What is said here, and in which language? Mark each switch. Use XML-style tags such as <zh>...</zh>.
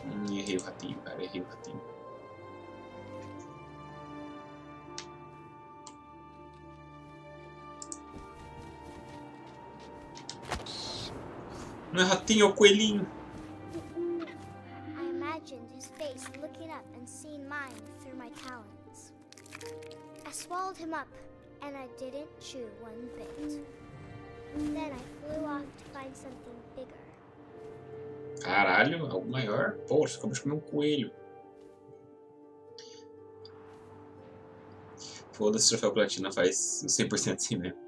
<pt>Errei o ratinho, cara. Errei o ratinho. Não é ratinho, é o coelhinho.</pt> <en>I imagined his face looking up and seeing mine through my talons. I swallowed him up, and I didn't chew one bit. Then I flew off to find something bigger.</en> <pt>Caralho, algo maior. Pô, você acabou de comer um coelho. Foda-se, troféu platina faz 100% assim mesmo.</pt>